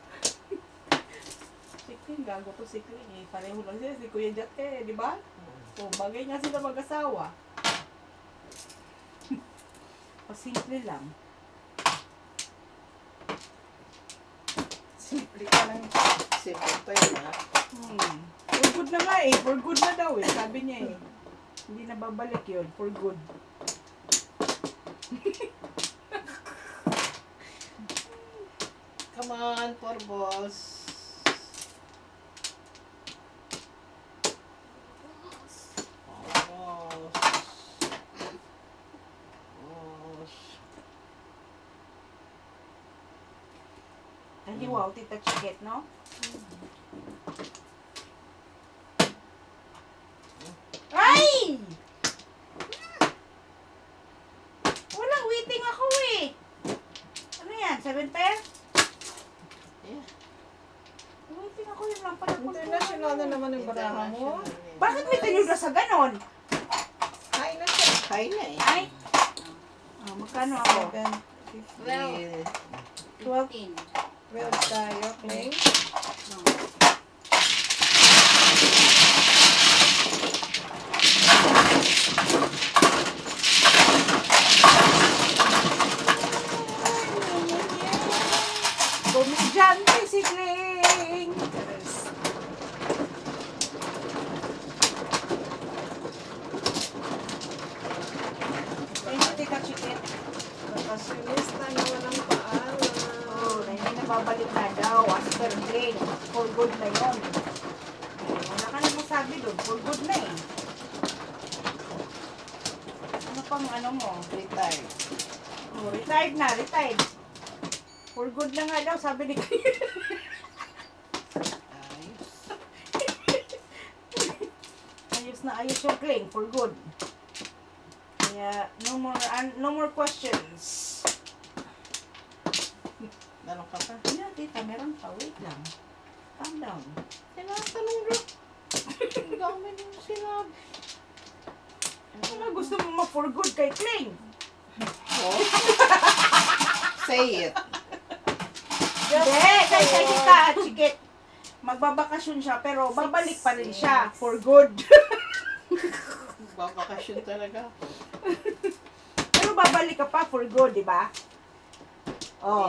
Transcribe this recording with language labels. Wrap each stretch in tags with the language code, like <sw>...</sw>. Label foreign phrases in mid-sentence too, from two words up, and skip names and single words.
<tl>si Kling, gago to si Kling eh. Pareho lang sila, si Kuya Jat eh, di ba? Oh, bagay nga sila mag-asawa. Pasimple lang. Simple ka lang. Simple pa yun ha.</tl> <en>For good</en> <tl>na nga eh.</tl> <en>For good</en> <tl>na daw eh. Sabi niya eh. Hindi na babalik yun.</tl> <en>For good. Come on, poor boss. Boss. Boss.</en> <tl>Ay, wow, Tita Chiquet, no? Ay! Walang waiting ako eh. Ano yan? 7 pair? Yeah. Waiting ako yun lang pala. International na naman yung baraha mo. International eh. Bakit may tinuda sa ganon? High na siya. High na eh. Ay! Ah, magkano ako? 7, 15, 12. 12. 12 tayo. Okay. Komedyante si Kling. Yes.</tl> <en>Thank you, Tita Chiquit.</en> <tl>Bakasyonista na walang paalam. Oh, na hindi nababalik na daw. After Kling.</tl> <en>For good</en> <tl>na yun. Wala ka na masabi doon.</tl> <en>For good</en> <tl>na eh. Ano pang ano mo? Retired. Oh, retired na, retired.</tl> <en>For good</en> <tl>na nga daw, sabi ni Kling. Ayos. Ayos na ayos yung Kling.</tl> <en>For good. Kaya, no more questions.</en> <tl>Meron ka pa? Ano, tita, meron pa. Wait lang.</tl> <en>Calm down.</en> <tl>Tinatanong lang. Ang dami nung sinabi. Ano gusto mo ma-for good kay Kling?</tl> <en>Oh. Say it.</en> <tl>Hindi, kay Tita Chikit. Magbabakasyon siya, pero babalik pa rin siya</tl> <en>for good.</en> <tl>Babakasyon talaga. Pero babalik ka pa</tl> <en>for good,</en> <tl>di ba? Oh,</tl>